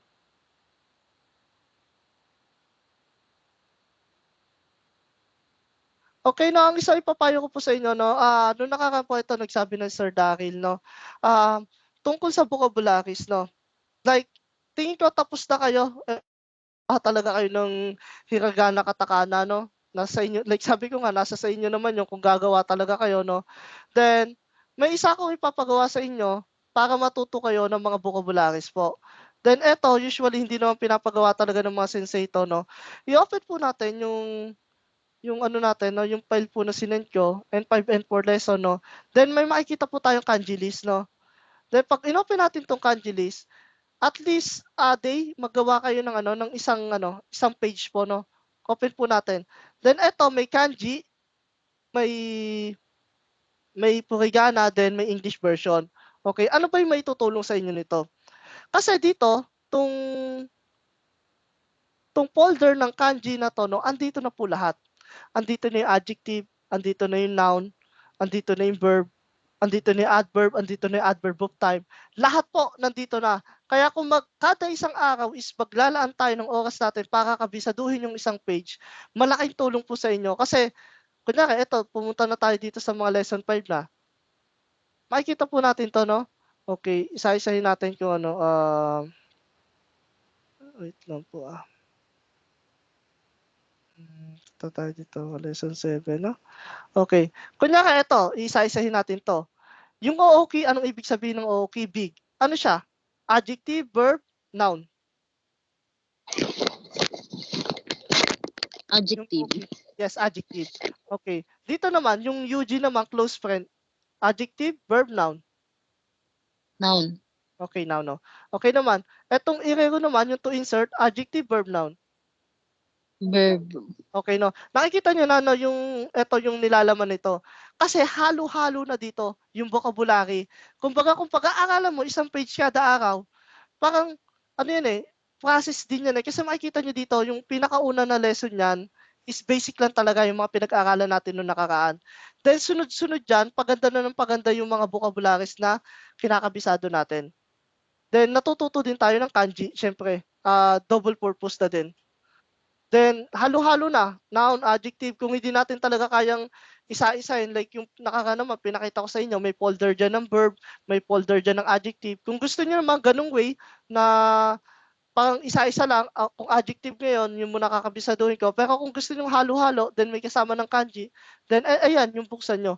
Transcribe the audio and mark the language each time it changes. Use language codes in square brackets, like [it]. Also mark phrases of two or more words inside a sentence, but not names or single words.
[tl] Okay, no, ang isa ipapayo ko po sa inyo, no, nung nakaraan po ito, nagsabi ng Sir Daryl, no, tungkol sa vocabularies, no, like, tingin ko tapos na kayo, talaga kayo ng [ja] ひらがな カタカナ, [tl] no, nasa inyo, like sabi ko nga, nasa sa inyo naman yung kung gagawa talaga kayo, no, then, may isa akong ipapagawa sa inyo para matuto kayo ng mga vocabularies po. Then, eto, usually, hindi naman pinapagawa talaga ng mga sensei to, no, i-open po natin yung ano natin, no, yung file po na sinend ko, [en] N5 and 4 lesson, [tl] no. Then may makikita po tayong kanji list, no. Then pag inopen natin tong kanji list, [en] at least a day [tl] magawa kayo ng isang page po, no. Open po natin. Then eto may kanji, may hiragana, then may [en] English version. [tl] Okay, ano ba yung maitutulong sa inyo nito? Kasi dito, tong folder ng kanji na to, no, andito na po lahat. Andito na yung adjective, andito na yung noun, andito na yung verb, andito na yung adverb, andito na yung adverb of time. Lahat po nandito na. Kaya kung kada isang araw is maglalaan tayo ng oras natin para kabisaduhin yung isang page, malaking tulong po sa inyo. Kasi, kunyari, eto, pumunta na tayo dito sa mga lesson 5 na. Makikita po natin to, no? Okay, isa-isahin natin kung ano. Wait lang po Ito tayo dito, lesson 7, no? Okay. Kunyari, ito, isa-isahin natin to. Yung OOK, anong ibig sabihin ng OOK? Big. Ano siya? [en] Adjective, verb, noun. Adjective. Yes, adjective. Okay. [tl] Dito naman, yung UG naman, [en] close friend. Adjective, verb, noun. Noun. Okay, noun, [tl] no? Okay naman. Etong irero naman, yung [en] to insert, adjective, verb, noun. Verb. [tl] Okay, no? Nakikita nyo na, no, yung nilalaman nito. Kasi halo-halo na dito yung vocabulary. Kung pag-aaralan mo, isang page kada araw, parang, ano yan process din yan Kasi makikita nyo dito, yung pinakauna na lesson yan, is basic lang talaga yung mga pinag-aaralan natin noong nakaraan. Then sunod-sunod dyan, paganda na ng paganda yung mga vocabularies na kinakabisado natin. Then natututo din tayo ng kanji, syempre. [en] Double purpose [tl] na din. Then halo-halo na, [en] noun, adjective, [tl] kung hindi natin talaga kayang isa-isahin, like yung naman, pinakita ko sa inyo, may folder dyan ng verb, may folder dyan ng adjective. Kung gusto niyo naman ganung way na parang isa-isa lang, kung adjective ngayon, yung muna kakabisaduhin ko. Pero kung gusto niyo halo-halo, then may kasama ng kanji, then ayan, yung buksan nyo.